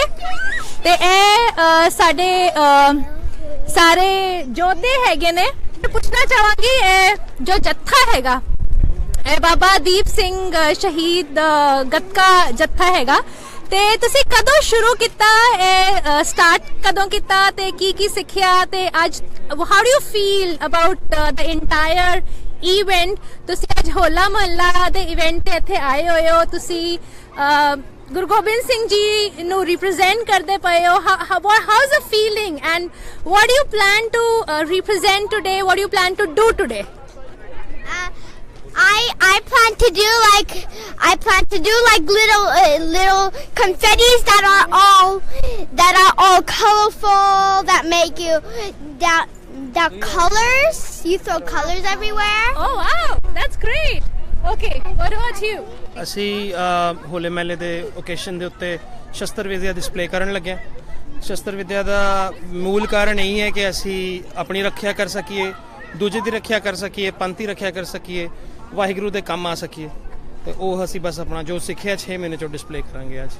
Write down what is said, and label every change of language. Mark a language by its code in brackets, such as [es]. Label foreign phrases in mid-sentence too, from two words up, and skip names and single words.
[pa] ਤੇ ਸਾਡੇ ਸਾਰੇ ਜੋਧੇ ਹੈਗੇ ਨੇ। ਪੁੱਛਣਾ ਚਾਹਾਂਗੀ ਜੋ ਜਥਾ ਹੈਗਾ ਬਾਬਾ ਦੀਪ ਸਿੰਘ ਸ਼ਹੀਦ ਗਤਕਾ ਜਥਾ ਹੈਗਾ ਤੇ ਤੁਸੀ ਕਦੋਂ ਸ਼ੁਰੂ ਕੀਤਾ, ਸਟਾਰਟ ਕਦੋਂ ਕੀਤਾ ਤੇ ਕੀ ਸਿੱਖਿਆ ਤੇ ਅੱਜ [en] How do you feel about the entire event? [pa] ਤੁਸੀ ਅੱਜ ਹੋਲਾ ਮੁਹੱਲਾ ਦੇ ਇਵੈਂਟ ਤੇ ਇੱਥੇ ਆਏ ਹੋਏ ਹੋ, ਤੁਸੀ ਗੁਰੂ ਗੋਬਿੰਦ ਸਿੰਘ ਜੀ ਨੂੰ ਰਿਪ੍ਰੇਜ਼ੈਂਟ ਕਰਤੇ ਪੇ ਹੋ। [en] How is the feeling and what do you plan to represent today? What do you plan to do today? I plan to do like little confettis that are all colorful, that make you that colors. You throw colors everywhere. Oh wow, that's great. Okay, what about you? [pa] ਅਸੀਂ ਹੋਲੇ ਮਹੱਲੇ ਦੇ ਓਕੇਸ਼ਨ ਦੇ ਉੱਤੇ ਸ਼ਸਤਰ ਵਿਦਿਆ ਡਿਸਪਲੇ ਕਰਨ ਲੱਗੇ ਹਾਂ। ਸ਼ਸਤਰ ਵਿਦਿਆ ਦਾ ਮੂਲ ਕਾਰਨ ਇਹੀ ਹੈ ਕਿ ਅਸੀਂ ਆਪਣੀ ਰੱਖਿਆ ਕਰ ਸਕੀਏ, ਦੂਜੇ ਦੀ ਰੱਖਿਆ ਕਰ ਸਕੀਏ, ਪੰਥ ਦੀ ਰੱਖਿਆ ਕਰ ਸਕੀਏ, ਵਾਹਿਗੁਰੂ ਦੇ ਕੰਮ ਆ ਸਕੀਏ। ਤੇ ਉਹ ਅਸੀਂ ਬਸ ਆਪਣਾ ਜੋ ਸਿੱਖਿਆ 6 ਮਹੀਨੇ ਚੋਂ ਡਿਸਪਲੇ ਕਰਾਂਗੇ ਅੱਜ।